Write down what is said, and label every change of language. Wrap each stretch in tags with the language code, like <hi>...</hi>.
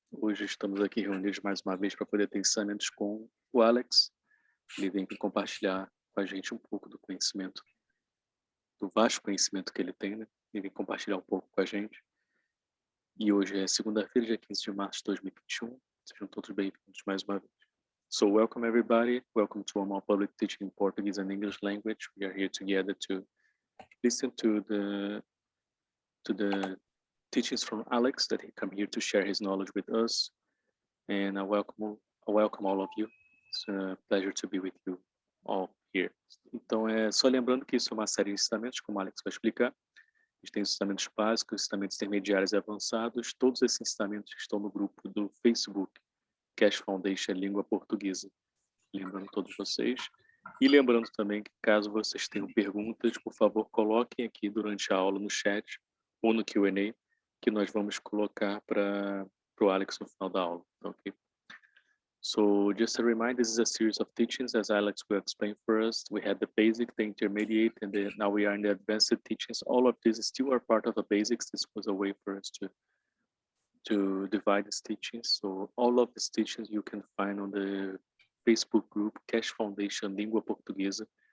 <pt>Hoje estamos aqui reunidos mais uma vez para poder ter ensinamentos com o Alex. Ele vem compartilhar com a gente um pouco do conhecimento, do vasto conhecimento que ele tem, né? Ele vem compartilhar um pouco com a gente. E hoje é segunda-feira, dia 15 de março de 2021. Sejam todos bem-vindos mais uma vez.</pt> <en>So welcome everybody. Welcome to our public teaching in Portuguese and English language. We are here together to listen to the teachings from Alex, that he come here to share his knowledge with us. And I welcome all of you. It's a pleasure to be with you all here.</en> <pt>Então, só lembrando que isso é uma série de ensinamentos, como o Alex vai explicar. A gente tem ensinamentos básicos, ensinamentos intermediários e avançados. Todos esses ensinamentos estão no grupo do Facebook, Keshe Foundation Língua Portuguesa. Lembrando todos vocês. E lembrando também que, caso vocês tenham perguntas, por favor, coloquem aqui durante a aula no chat ou no Q&A, que nós vamos colocar para o Alex no final da aula. Okay?</pt> <en>So, just a reminder, this is a series of teachings, as Alex will explain for us. We had the basic, the intermediate, and now we are in the advanced teachings. All of these still are part of the basics. This was a way for us to divide these teachings. So all of these teachings you can find on the Facebook group, Keshe Foundation Língua Portuguesa.</en>